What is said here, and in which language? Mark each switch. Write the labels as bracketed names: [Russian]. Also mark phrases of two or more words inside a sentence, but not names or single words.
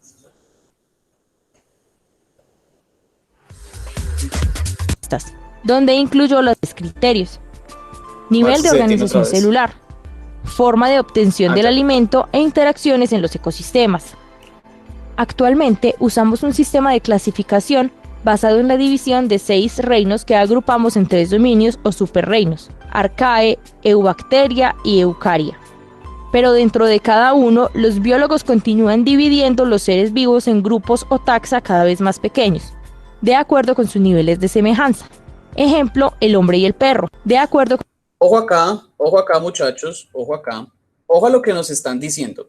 [Spanish] Donde incluyó los 3 criterios: nivel de organización celular, forma de obtención del alimento e interacciones en los ecosistemas. Actualmente usamos un sistema de clasificación basado en la división de 6 reinos que agrupamos en 3 dominios o superreinos: Arcae, Eubacteria y Eucaria. Pero dentro de cada uno, los biólogos continúan dividiendo los seres vivos en grupos o taxa cada vez más pequeños, de acuerdo con sus niveles de semejanza. Ejemplo, el hombre y el perro, de acuerdo con... Ojo acá muchachos, ojo acá. Ojo a lo que nos están diciendo.